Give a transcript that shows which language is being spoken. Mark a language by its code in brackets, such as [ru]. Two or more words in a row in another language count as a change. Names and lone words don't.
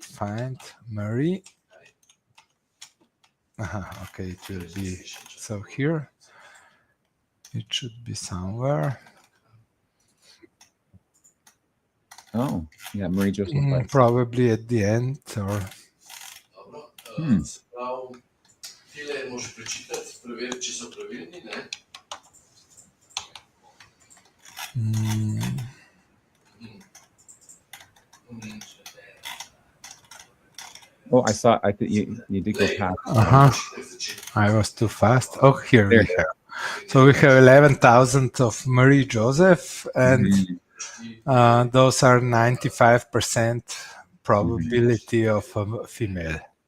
[en] Find Marie. Okay, it will be so here. It should be somewhere. Oh, yeah, Marie Joseph. Probably at the end or. [sl] Se pravi, tile možeš prečitati, preveriti, če so pravilni, ne? [en] Oh, I saw. I think you did go past. I was too fast. Oh, here we have. So we have 11,000 of Marie Joseph, and those are 95% probability of a female.